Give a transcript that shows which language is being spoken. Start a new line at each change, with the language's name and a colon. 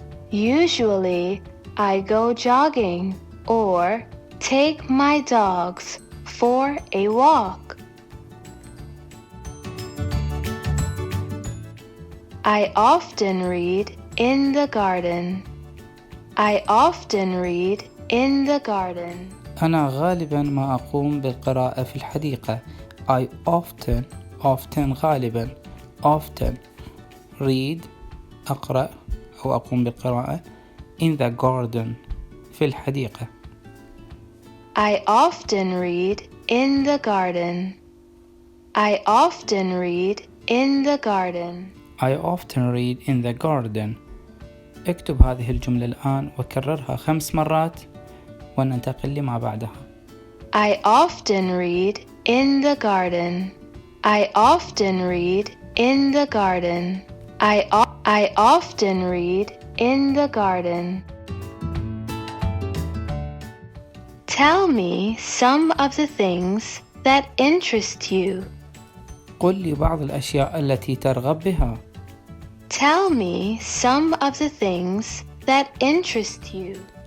English: Usually, I go jogging or take my dogs for a walk. I often read in the garden. I often read in the garden.
Arabic: أنا غالبا ما أقوم بالقراءة في الحديقة.
English: I often
Arabic: غالبا
English: often read
Arabic: أقرأ أو أقوم بالقراءة
English: in the garden
Arabic: في الحديقة.
English: I often read in the garden. I often read in the garden. I often read in the garden.
Arabic: اكتب هذه الجملة الآن وكررها 5 مرات وننتقل لما بعدها.
English: I often read in the garden. I often read in the garden. I often read in the garden. Tell me some of the things that interest you.
Arabic: قل لي بعض الأشياء التي ترغب بها.
English: Tell me some of the things that interest you.